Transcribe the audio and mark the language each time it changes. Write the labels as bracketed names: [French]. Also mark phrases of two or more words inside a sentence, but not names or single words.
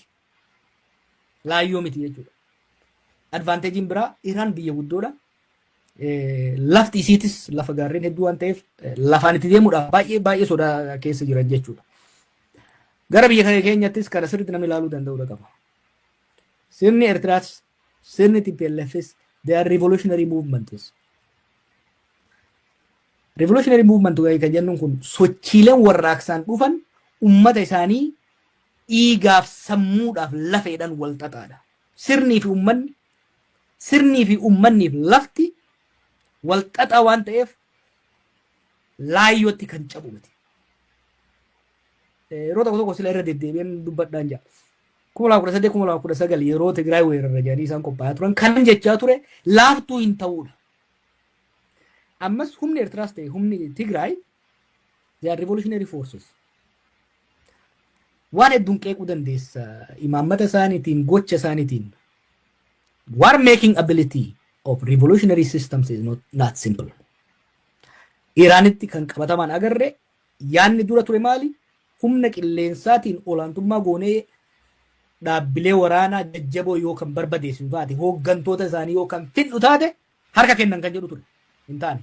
[Oromo] Laayyoo miti jechuudha. Advantagein biraa Iraan biyya guddoodha. Lafti isiitis lafa gaarreen hedduu waan ta'eef lafaan itti deemuudhaaf baay'ee sodaa keessa jiran jechuudha. Gara biyya keenyattis kana sirriitti namni ilaaluu danda'uudha qaba. Sirni Eertiraas, sirni TPLFs, [English] they are revolutionary movements. Revolutionary movement [Oromo] kan jennuun kun sochiileen warraaqsaan dhufan ummata isaanii dhiigaaf sammuudhaaf lafeedhaan wal xaxaadha. Sirnii fi ummanniif lafti wal xaxaa waan ta'eef laayyootti kan cabu miti. Yeroo tokko sila irra deddeebiin dubbadhaan jira. 2018-2019 yeroo Tigraay weerarra jedhanii isaan qophaa'aa turan kan jechaa ture laaftuu hin ta'uudha. Ammas humni Eertiraas ta'e humni Tigraay [English] they are revolutionary forces. [Oromo] Waan hedduun qeequu dandeessa imaammata isaaniitiin gocha isaaniitiin. [English] War making ability of revolutionary systems is not simple. [Oromo] Iraanitti kan qabatamaan agarre yaanni dura ture maali? Humna qilleensaatiin olaantummaa goonee dhaabbilee waraanaa jajjaboo yoo kan barbadeessu taate hooggantoota isaanii yoo kan fidhu taate harka kennan kan jedhu ture hin taane.